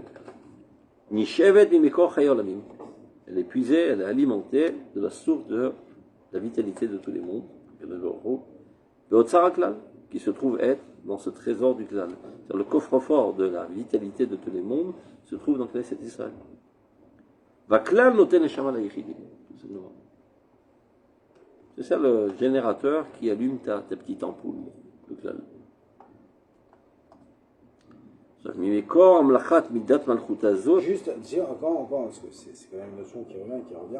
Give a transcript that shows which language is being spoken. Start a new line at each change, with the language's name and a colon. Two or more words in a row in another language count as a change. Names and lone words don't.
Hebrew: נשאבת ממקור חיי העולמים.
French: Elle est puisée, elle est alimentée de la source de la vitalité de tous les mondes, de l'Oro, de Otsaraklal, qui se trouve être dans ce trésor du Klal. C'est-à-dire le coffre-fort de la vitalité de tous les mondes se trouve dans Knesset Israël.
Hebrew: והכלל נותן נשמה ליחידים.
French: C'est ça le générateur qui allume ta petite ampoule, le Klal. Juste, encore, parce que c'est quand même une notion qui revient.